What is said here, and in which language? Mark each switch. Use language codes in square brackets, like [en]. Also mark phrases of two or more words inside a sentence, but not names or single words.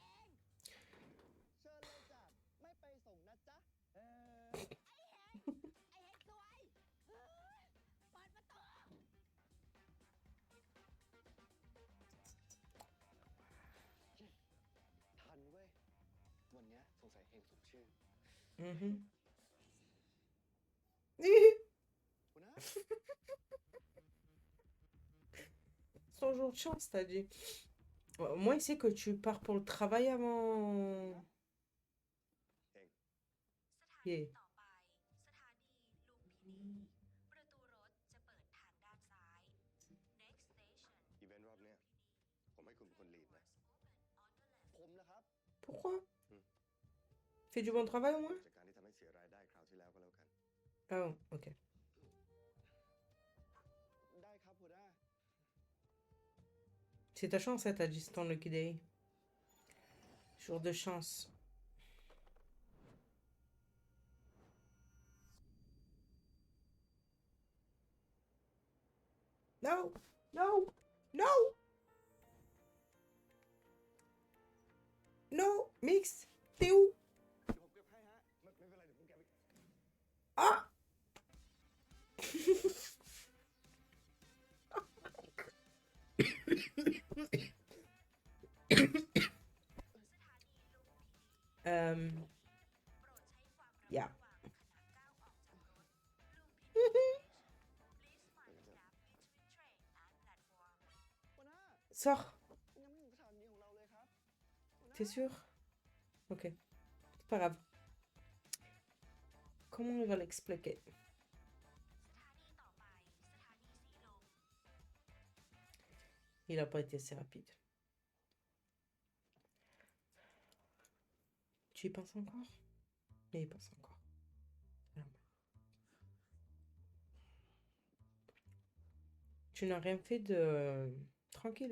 [th] เชิญเลยจ้ะไม่ไปส่งนะจ๊ะ ไอ้เฮง ไอ้เฮงซวยเฮ้ยเปิดประตู ทันเว้ย วันเนี้ยสงสัยเฮงสมชื่อ Mhm. หัวหน้า [fr] Son jour de chance, t'as dit. Au moins, il sait que tu pars pour le travail avant. [en] Yeah. [th] ต่อไป สถานีลุมพินี ประตูรถจะเปิดทางด้านซ้าย [en] Next station [th] อีเวนต์รอบเนี้ยผมให้คุณเป็นคนลีดนะ ผมนะครับ [fr] Pourquoi? Fais du bon travail au moins? [th] จากการที่ทำให้เสียรายได้คราวที่แล้วก็แล้วกัน [fr] Ah, ok. [th] ได้ครับหัวหน้า [fr] C'est ta chance, hein, t'as dit c'est ton [en] lucky day. [fr] Jour de chance. [en] No! No! No! No! Mix! [fr] T'es où? [th] เดี๋ยวผมเก็บให้ฮะ ไม่เป็นไรเดี๋ยวผมแกะไป [en] Ah! Yeah. [th] หัวหน้า [fr] Sors. [th] ยังไม่ถึงสถานีของเราเลยครับหัวหน้า [fr] T'es sûr? Ok. C'est pas grave. Comment on va l'expliquer? [th] สถานีต่อไป สถานีสีลม [fr] Il a pas été assez rapide. Tu y penses encore? Il y pense encore. Vraiment. Tu n'as rien fait de tranquille.